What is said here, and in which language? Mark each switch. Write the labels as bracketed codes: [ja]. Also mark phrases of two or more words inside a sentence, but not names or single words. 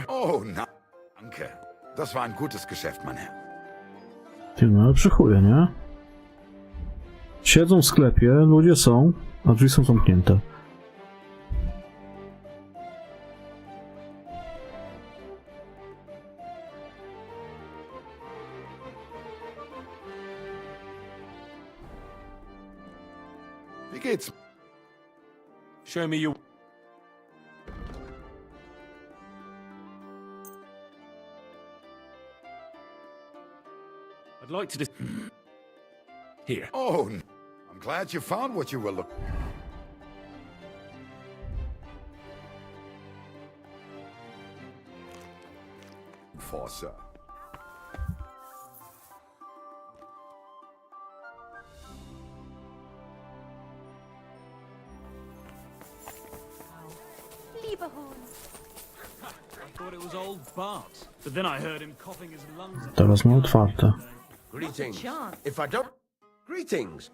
[de] Oh, na, danke. Das war ein gutes Geschäft, mein Herr. [pl] Ty, no ale przychuje, nie? Siedzą w sklepie, ludzie są, a drzwi są zamknięte. [de] Wie geht's? [en] Show me your... I'd like to... Here. Oh, I'm glad you found what you were looking for, sir. I thought it was old Bart, but then I heard him coughing his lungs out. [pl] Teraz ma otwarte. [en] Greetings. If I don't... Greetings.